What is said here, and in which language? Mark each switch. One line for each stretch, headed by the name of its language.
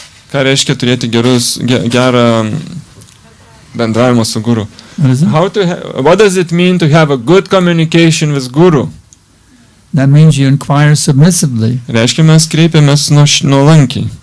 Lithuanian: Ką reiškia turėti gerą bendravimą su guru?
English: What is it? What does it mean to have a good communication with guru? That means you inquire submissively
Lithuanian: Reiškia, mes kreipiamės nuolankiai